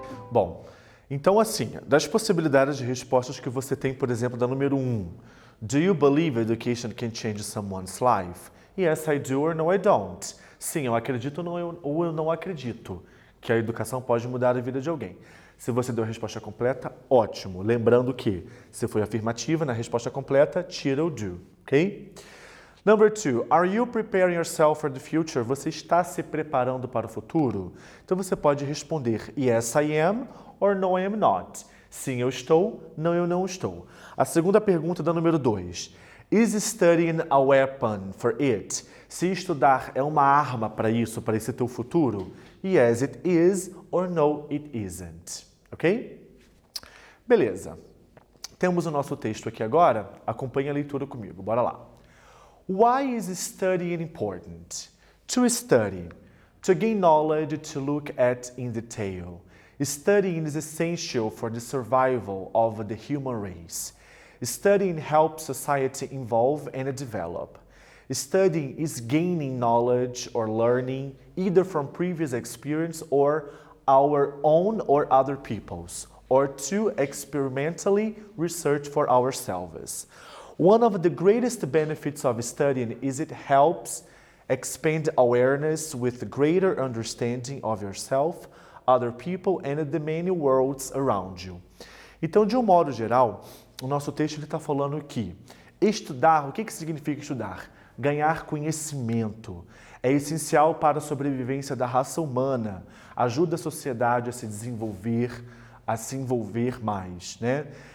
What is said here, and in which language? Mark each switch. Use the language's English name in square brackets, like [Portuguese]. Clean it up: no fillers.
[Portuguese] Bom, então assim, das possibilidades de respostas que você tem, por exemplo, da número 1, [English] do you believe education can change someone's life? Yes, I do or no, I don't. [Portuguese] Sim, eu acredito ou eu não acredito que a educação pode mudar a vida de alguém. Se você deu a resposta completa, ótimo. Lembrando que, se foi afirmativa, na resposta completa, tira o do, ok? [English] Number 2, are you preparing yourself for the future? [Portuguese] Você está se preparando para o futuro? Então você pode responder [English] yes, I am or no, I am not. [Portuguese] Sim, eu estou, não, eu não estou. A segunda pergunta da número 2, [English] is studying a weapon for it? [Portuguese] Se estudar é uma arma para isso, para esse teu futuro? [English] Yes, it is or no, it isn't. Ok? Beleza. [Portuguese] Temos o nosso texto aqui agora. Acompanhe a leitura comigo. Bora lá. [English] Why is studying important? To study, to gain knowledge to look at in detail. Studying is essential for the survival of the human race. Studying helps society evolve and develop. Studying is gaining knowledge or learning either from previous experience or our own or other people's, or to experimentally research for ourselves. One of the greatest benefits of studying is it helps expand awareness with greater understanding of yourself, other people, and the many worlds around you. [Portuguese] Então, de um modo geral, o nosso texto está falando que estudar, o que significa estudar? ganhar conhecimento. É essencial para a sobrevivência da raça humana. Ajuda a sociedade a se desenvolver, a se envolver mais, né?